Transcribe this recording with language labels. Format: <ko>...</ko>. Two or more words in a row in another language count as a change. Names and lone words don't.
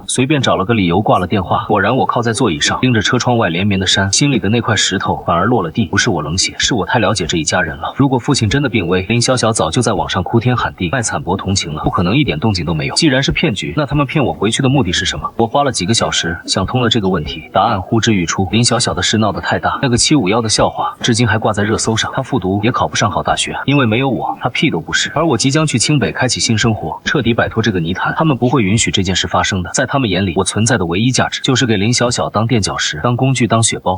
<zh>隨便找了個理由掛了電話。果然我靠在座椅上，盯着車窗外連綿的山，心裡的那塊石頭反而落了地。不是我冷血，是我太了解這一家人了。如果父親真的病危，林小小早就在網上哭天喊地，賣慘薄同情了，不可能一點動靜都沒有。既然是騙局，那他們騙我回去的目的是什麼？我花了幾個小時想通了這個問題，答案呼之欲出。林小小的事鬧得太大，那個751的笑話至今還掛在熱搜上。他復讀也考不上好大學，因為沒有我，他屁都不是。而我即將去清北開啟新生活，徹底擺脫這個泥潭，他們不會允許這件事發生的。在他們眼裡，我存在的唯一價值就是給林小小當墊腳石、當工具、當血包。</zh>